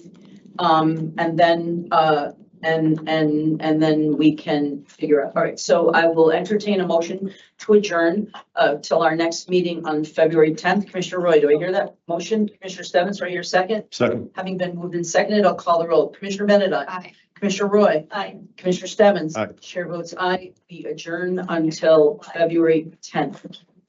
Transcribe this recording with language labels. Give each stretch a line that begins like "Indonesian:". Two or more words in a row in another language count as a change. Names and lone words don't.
English: And then, and then we can figure out, all right, so I will entertain a motion to adjourn till our next meeting on February 10th. Commissioner Roy, do I hear that motion? Commissioner Stebbins, right here, second? Second. Having been moved and seconded, I'll call the roll. Commissioner Bennett, aye. Aye. Commissioner Roy. Aye. Commissioner Stebbins. Aye. Chair votes aye. We adjourn until February 10th.